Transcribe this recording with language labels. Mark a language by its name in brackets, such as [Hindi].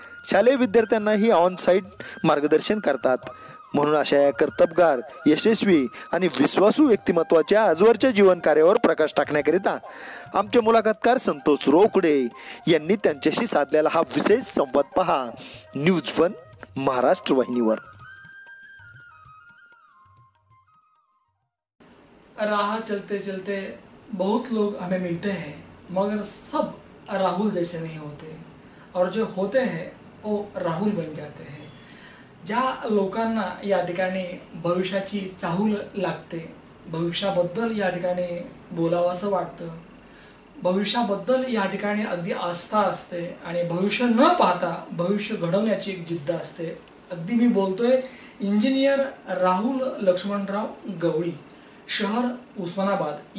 [Marathi] शालेय विद्यार्थ्यांनाही on site मार्गदर्शन करतात. म्हणून अशा या कर्तबगार, यशस्वी आणि विश्वासू व्यक्तिमत्वाच्या आजवरच्या जीवन कार्यावर प्रकाश टाकण्याकरिता आमचे मुलाखतकार संतोष रोकडे यांनी त्यांच्याशी साधलेला हा विशेष संवाद पहा न्यूज 1 महाराष्ट्र वाहिनीवर. [Hindi] राह चलते चलते बहुत लोग हमें मिलते हैं मगर सब राहुल जैसे नहीं होते और जो होते हैं वो राहुल बन जाते हैं. [Marathi] ज्या लोकांना या ठिकाणी भविष्याची चाहूल लागते, भविष्याबद्दल या ठिकाणी बोलावंसं वाटतं, भविष्याबद्दल या ठिकाणी अगदी आस्था असते आणि भविष्य न पाहता भविष्य घडवण्याची एक जिद्द असते. अगदी मी बोलतोय इंजिनियर राहुल लक्ष्मणराव गवळी, शहर उस्मानाबाद.